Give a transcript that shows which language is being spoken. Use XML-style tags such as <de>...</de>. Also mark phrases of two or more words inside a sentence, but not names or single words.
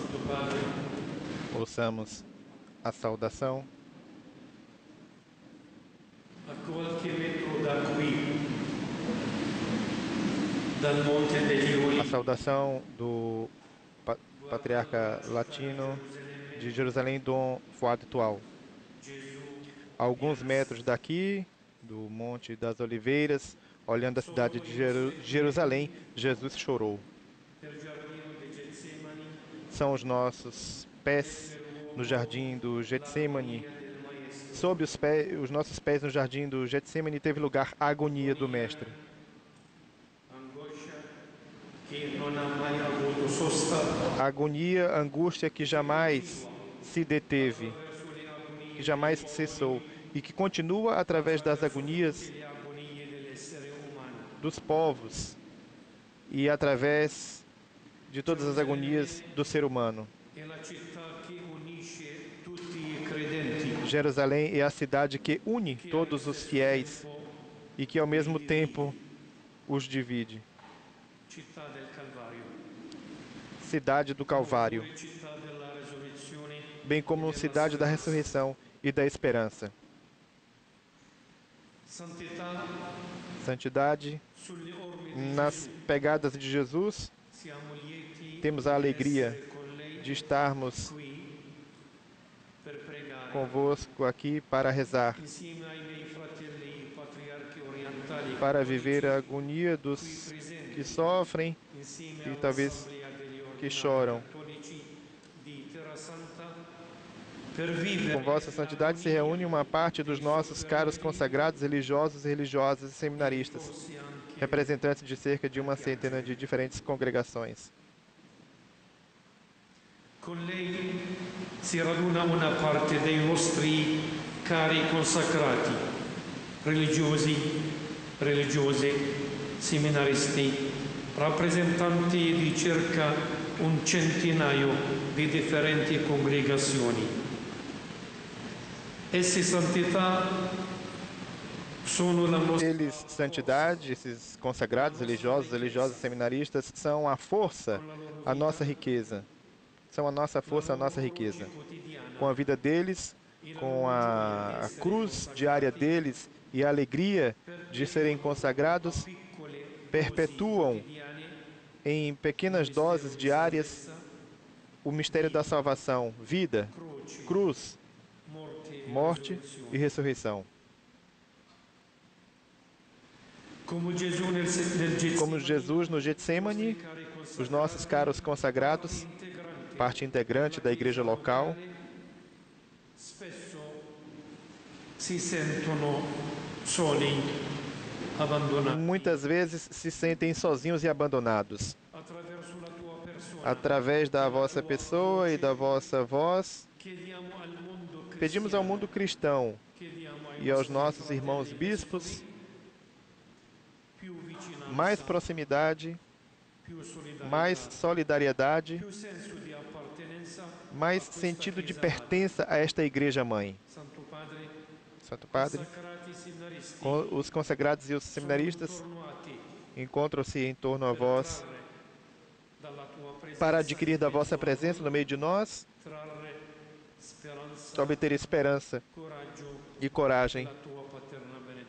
<pt>Ouçamos a saudação.</pt> <it>A qualche metro da qui, dal Monte degli</it> <pt>A</pt> <it>Ulivi,</it> <pt>saudação do patriarca latino de Jerusalém, Dom Fuad Tual. A alguns metros daqui, do Monte das Oliveiras, olhando a cidade de Jerusalém, Jesus chorou.</pt> <it>del giardino di Getsemani,</it> <pt>São os nossos pés no jardim do Getsemane.</pt> <it>del Maestro,</it> <pt>Sob os nossos pés no jardim do Getsemane teve lugar a agonia do Mestre.</pt> <it>angoscia che non ha mai avuto sosta</it> <pt>A agonia, a angústia que jamais se deteve,</pt> <it>verso le agonie</it> <pt>que jamais cessou e que continua através das agonias</pt> <it>le agonie dell'essere umano.</it> <pt>dos povos e através de todas as agonias do ser humano.</pt> <it>È la città che unisce tutti i credenti,</it> <pt>Jerusalém é a cidade que une todos os fiéis e que ao mesmo tempo os divide.</pt> <it>città del Calvario,</it> <pt>Cidade do Calvário,</pt> <it>pure città della resurrezione,</it> <pt>bem como cidade da ressurreição e da esperança.</pt> <it>santità</it> <pt>Santidade,</pt> <it>sulle orme di</it> <pt>nas pegadas de Jesus,</pt> <it>siamo lieti</it> <pt>temos a alegria</pt> <it>di essere con lei</it> <pt>de estarmos</pt> <it>qui per pregare</it> <pt>convosco aqui para rezar,</pt> <it>insieme ai miei fratelli patriarchi orientali</it> <pt>para viver a</pt> <it>cattolici</it> <pt>agonia</pt> <it>qui</it> <pt>dos que</pt> <it>presenti,</it> <pt>sofrem</pt> <it>insieme</it> <pt>e talvez</pt> <it>all'assemblea degli</it> <pt>que</pt> <it>ordinari</it> <pt>choram.</pt> <it>cattolici di Terra Santa per</it> <pt>Com</pt> <it>vivere</it> <pt>vossa santidade se reúne uma parte dos nossos caros consagrados religiosos, religiosas e seminaristas,</pt> <it>forse anche</it> <pt>representantes de cerca de uma centena de diferentes congregações.</pt> <it>con lei si raduna una parte dei nostri cari consacrati, religiosi, religiose, seminaristi, rappresentanti di circa un centinaio di differenti congregazioni. Essi santità sono la nostra</it> <pt>Eles, santidade, esses consagrados religiosos, religiosas e seminaristas, são a força, a nossa riqueza. São a nossa força, a nossa riqueza.</pt> <it>quotidiana,</it> <pt>Com a vida deles, com a cruz diária deles e a alegria de serem consagrados,</pt> <it>piccole</it> <pt>perpetuam</pt> <it>quotidiane,</it> <pt>em pequenas doses diárias o mistério da salvação, vida,</pt> <it>croce,</it> <pt>cruz,</pt> <it>morte e</it> <pt>morte</pt> <it>resurrezione.</it> <pt>e ressurreição.</pt> <it>Come Gesù nel</it> <pt>Como</pt> <it>Getsemani,</it> <pt>Jesus no Getsemane,</pt> <it>cari</it> <pt>os nossos caros consagrados,</pt> <it>integrante</it> <pt>parte integrante da igreja local,</pt> <it>spesso si sentono soli, abbandonati.</it> <pt>muitas vezes se sentem sozinhos e abandonados.</pt> <it>Attraverso la tua persona</it> <pt>Através da vossa pessoa e da vossa voz,</pt> <it>chiediamo al mondo</it> <pt>pedimos ao</pt> <it>cristiano,</it> <pt>mundo cristão</pt> <it>chiediamo ai</it> <pt>e aos</pt> <it>nostri</it> <pt>nossos</pt> <it>fratelli</it> <pt>irmãos bispos</pt> <it>vescovi più vicinanza,</it> <pt>mais proximidade,</pt> <it>più solidarietà,</it> <pt>mais solidariedade,</pt> <it>più senso di appartenenza</it> <pt>mais</pt> <it>a questa</it> <pt>sentido de</pt> <it>Chiesa</it> <pt>pertença a esta Igreja Mãe.</pt> <it>madre. Santo Padre,</it> <pt>Santo Padre,</pt> <it>consacrati seminaristi,</it> <pt>os consagrados e os</pt> <it>sono</it> <pt>seminaristas</pt> <it>intorno a te</it> <pt>encontram-se em torno a</pt> <it>per</it> <pt>vós</pt> <it>trarre dalla tua presenza</it> <pt>para adquirir da vossa</pt> <it>nel tuo</it> <pt>presença no meio de nós,</pt> <it>trarre speranza,</it> <pt>obter esperança</pt> <it>coraggio</it> <pt>e coragem</pt> <it>la tua paterna benedizione.</it>